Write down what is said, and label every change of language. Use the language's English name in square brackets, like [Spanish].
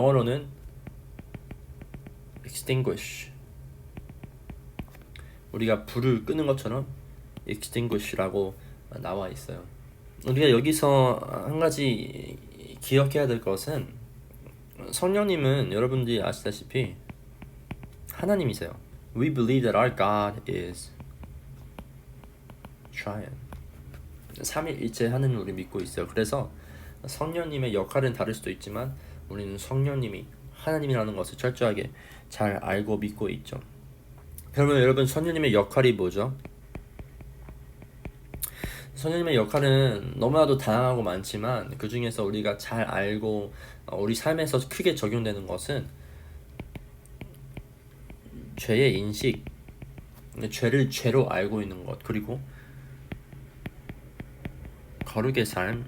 [Korean] 영어로는 extinguish, 우리가 불을 끄는 것처럼 extinguish라고 나와 있어요. 우리가 여기서 한 가지 기억해야 될 것은 성령님은 여러분들이 아시다시피 하나님이세요. [English] We believe that our God is triune. [Korean] 삼위일체 하나님을 우리 믿고 있어요. 그래서 성령님의 역할은 다를 수도 있지만 우리는 성령님이 하나님이라는 것을 철저하게 잘 알고 믿고 있죠. 그러면 여러분 성령님의 역할이 뭐죠? 성령님의 역할은 너무나도 다양하고 많지만 그 중에서 우리가 잘 알고 우리 삶에서 크게 적용되는 것은 죄의 인식, 죄를 죄로 알고 있는 것, 그리고 거룩의 삶.